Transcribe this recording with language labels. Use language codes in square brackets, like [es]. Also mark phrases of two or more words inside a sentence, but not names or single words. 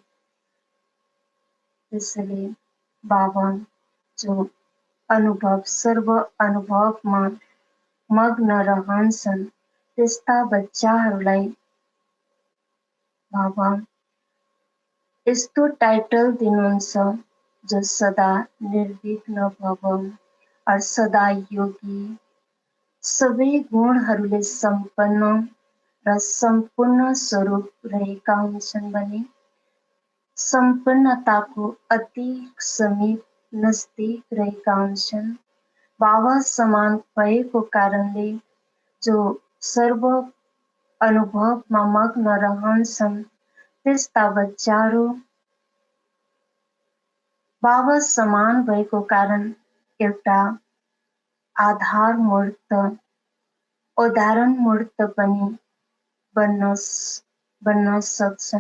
[ne] त्यसैले बाबा जो अनुभव सर्व अनुभवमा मग्न रहन्छन् त्यस्ता बच्चाहरूलाई बाबा यस्तो टाइटल दिनुहुन्छ जो सदा [hi] निर्विघ्न भव और सदा योगी [ne] सबै गुणहरूले सम्पन्न र सम्पूर्ण स्वरूप रहेका हुन्छन् भने सम्पन्नताको अति समीप नजदिक रहेका हुन्छन्। बाबा समान भएको कारणले जो सर्व अनुभवमा मग्न रहन्छन् त्यस्ता बच्चाहरू बाबा समान भएको कारण एउटा आधार मूर्त उदाहरण मूर्त पनि बन्न सक्छन्।